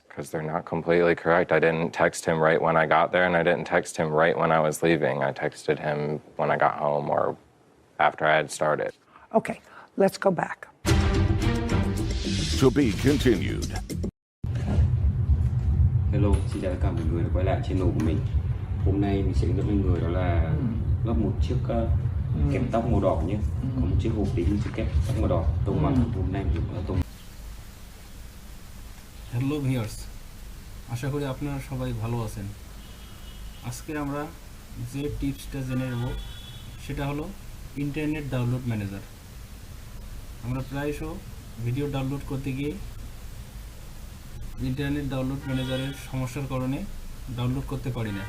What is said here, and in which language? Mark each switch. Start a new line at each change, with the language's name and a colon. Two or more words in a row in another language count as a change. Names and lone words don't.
English: Because they're not completely correct. I didn't text him right when I got there, and I didn't text him right when I was leaving. I texted him when I got home or after I had started. Okay, let's go back. To be continued.
Vietnamese: Hello, xin chào tất cả mọi người đã quay lại channel của mình. Hôm nay mình sẽ hướng dẫn mọi người đó là lắp một chiếc kẹp tóc màu đỏ nhé. Có một chiếc hộp đính chiếc kẹp tóc màu đỏ. Tông mặt hôm nay mình có tông.
English: hello viewers,
Bangla: আশা করি আপনারা সবাই ভালো আছেন। আজকে আমরা যে টিপসটা জেনে নেব সেটা হলো ইন্টারনেট ডাউনলোড ম্যানেজার। আমরা প্রায়শ ভিডিও ডাউনলোড করতে গিয়ে ইন্টারনেট ডাউনলোড ম্যানেজারের সমস্যার কারণে ডাউনলোড করতে পারি না।